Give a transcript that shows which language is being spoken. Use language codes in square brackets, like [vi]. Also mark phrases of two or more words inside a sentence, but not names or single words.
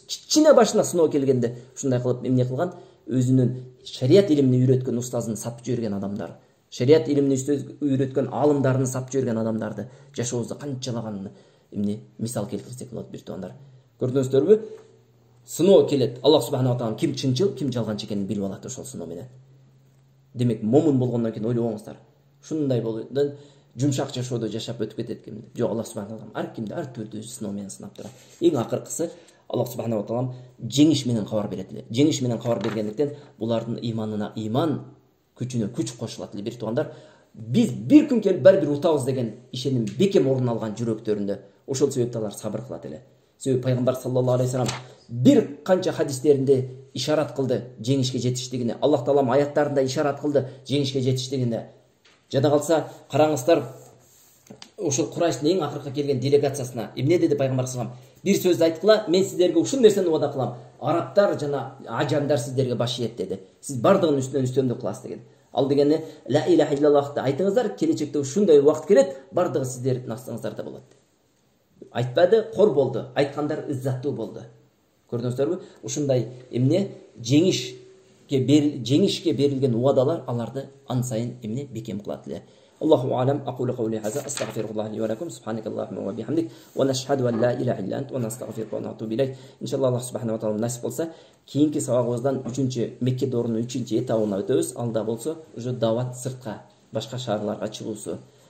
[ky] Кичине башына сыноо келгенде ушундай кылып эмне кылган? Өзүнүн шарият илимин үйрөткөн устазын сатып жиберген адамдар, шарият илимин үйрөткөн алымдарын сатып жиберген адамдарды жашообузда канчалаган эмне мисал келтирсек болот бир туугандар. Көрдүңүздөрбү? Сыноо келет. [ar] الله سبحانه وتعالى [ky] ким чынчыл, ким жалганчы экенин билип алат ошол сыноо менен. Демек, момун болгондон кийин ойлобоңуздар. Ушундай болду, жумшак жашоодо жашап өтүп кетет ким? Жок, [ar] الله سبحانه وتعالى [ky] ар кимди ар түрдүү сыноо менен сынап турат. Эң акыркысы [ar] الله سبحانه وتعالى [ky] жеңиш менен кабар берет эле. Жеңиш менен кабар бергендиктен булардын иманына иман, күчүнө күч кошулат эле бир туугандар. Биз бир күн келип бир утабыз деген ишеним бекем орун алган жүрөктөрүндө. Ошол себептен алар сабыр кылат эле. Себеби пайгамбар [ar] صلى الله عليه وسلم [ky] бир канча хадистеринде ишарат кылды жеңишке жетиштигине. Аллах таалам аяттарында ишарат кылды жеңишке жетиштигине. Жада калса, караңыздар, ошол Курайштын эң акыркы келген делегациясына эмне деди пайгамбар [ar] صلى الله عليه وسلم? [ky] Бир сөздү айткыла, мен сиздерге ушул нерсени убада кылам. Арабтар жана ажамдар сиздерге баш ийет деди. Сиз бардыгын үстүнөн үстөмдүк кыласыз деген. Ал дегени [ar] لا إله [ky] иллаллахты айтыңыздар, келечекте ушундай убакыт келет, бардыгы сиздердин астыңыздарда болот. Айтпады, кор болду. Айткандар иззаттуу болду. Көрдүңүздөрбү? Ушундай эмне жеңишке берилген убадалар аларды ан сайын эмне бекем кылат эле. [ar] الله أعلم، أقول قولي هذا، أستغفر الله لي ولكم، سبحانك اللهم وبحمدك، ونشهد أن لا إله إلا أنت، ونستغفرك ونتوب إليك. إن شاء الله الله سبحانه وتعالى [ky] насип болса, кийинки сабагыбыздан 3-чү Мекке доорунун 3-чү этабына өтөбүз. Алда болсо уже дават сыртка, башка шаарларга чыгуусу.